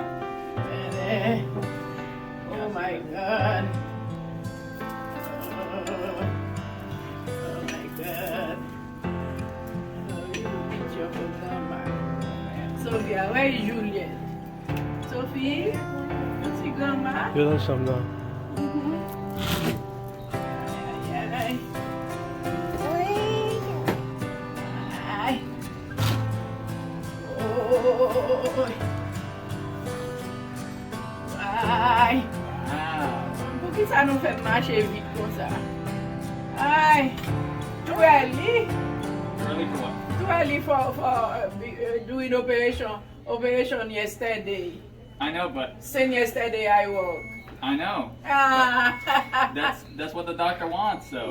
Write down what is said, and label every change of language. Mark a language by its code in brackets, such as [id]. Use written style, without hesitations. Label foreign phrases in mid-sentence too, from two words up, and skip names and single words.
[en] Better. Oh my God. Oh my God. Sophia, where is Juliet? Sophie, you see grandma? You know something now. Ay, ay. Ay. Oh. Ay. Wow. [pt] Por que [fr] ça nous fait marcher vite comme ça? Ay. [en] Too early? Early for what? Too early for doing operation yesterday. I know, but Since yesterday I work. I know. Ah. That's what the doctor wants, so.